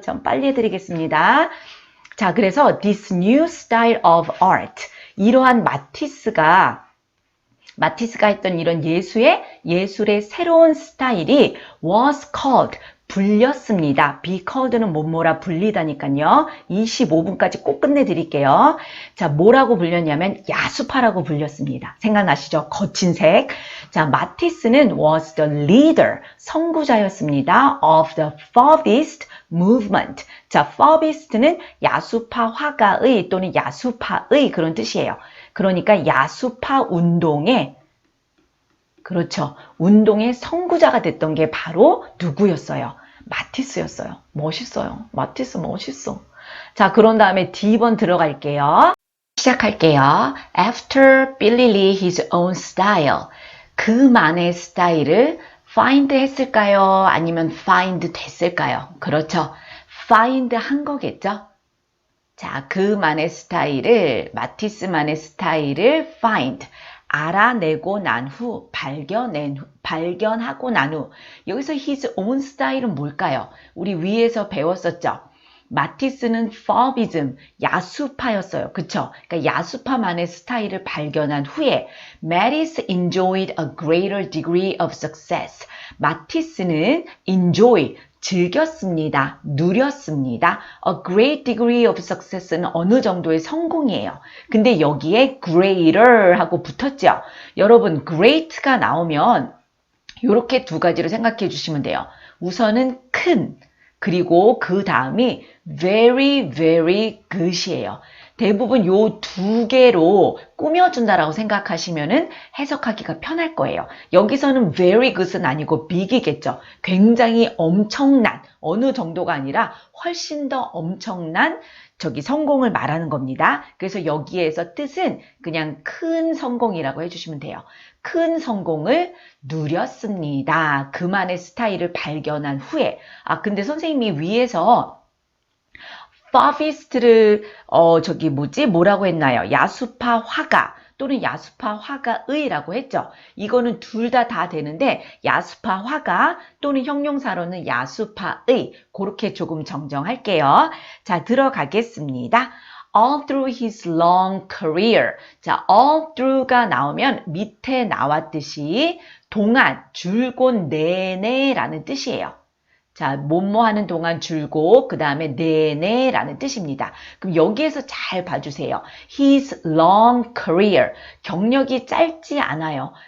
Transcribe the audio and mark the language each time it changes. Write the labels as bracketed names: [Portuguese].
[Korean] 좀 빨리 해드리겠습니다. 자, 그래서 [English] this new style of art [Korean] 이러한 마티스가 했던 이런 예술의 새로운 스타일이 [English] was called, [Korean] 불렸습니다. be called는 뭐뭐라 불리다니까요. 25분까지 꼭 끝내드릴게요. 자, 뭐라고 불렸냐면 야수파라고 불렸습니다. 생각나시죠? 거친 색. 자, 마티스는 [English] was the leader, [Korean] 선구자였습니다. [English] of the Fauvist movement. [Korean] 자, Fauvist는 야수파 화가의 또는 야수파의 그런 뜻이에요. 그러니까 야수파 운동의 운동의 선구자가 됐던 게 바로 누구였어요? 마티스였어요. 멋있어요. 마티스 멋있어. 자, 그런 다음에 D번 들어갈게요. 시작할게요. [English] After Billy Lee his own style. [Korean] 그만의 스타일을 find 했을까요? 아니면 find 됐을까요? 그렇죠. find 한 거겠죠? 자, 그만의 스타일을, 마티스만의 스타일을 find. 알아내고 난 후, 발견하고 난 후. 여기서 his own 스타일은 뭘까요? 우리 위에서 배웠었죠? 마티스는 Fauvism, 야수파였어요. 그쵸? 그러니까 야수파만의 스타일을 발견한 후에 [English] Matisse enjoyed a greater degree of success. [Korean] 마티스는 enjoy, 즐겼습니다. 누렸습니다. [English] A great degree of success는 [Korean] 어느 정도의 성공이에요. 근데 여기에 greater 하고 붙었죠. 여러분 great가 나오면 이렇게 두 가지로 생각해 주시면 돼요. 우선은 큰, 그리고 그 다음이 [English] very, very good [Korean] 이에요. 대부분 요 두 개로 꾸며준다라고 생각하시면은 해석하기가 편할 거예요. 여기서는 very good은 아니고 big이겠죠. 굉장히 엄청난, 어느 정도가 아니라 훨씬 더 엄청난 성공을 말하는 겁니다. 그래서 여기에서 뜻은 그냥 큰 성공이라고 해주시면 돼요. 큰 성공을 누렸습니다. 그만의 스타일을 발견한 후에. 근데 선생님이 위에서 파비스트를 뭐라고 했나요? 야수파 화가 또는 야수파 화가의라고 했죠. 이거는 둘 다 되는데 야수파 화가 또는 형용사로는 야수파의 그렇게 조금 정정할게요. 자, 들어가겠습니다. [English] All through his long career. [Korean] 자, all through가 나오면 밑에 나왔듯이 동안, 줄곧 내내라는 뜻이에요. 자, 뭐뭐 하는 동안 줄곧 그 다음에 내내라는 뜻입니다. 그럼 여기에서 잘 봐주세요. [English] His long career. [Korean] 경력이 짧지 않아요.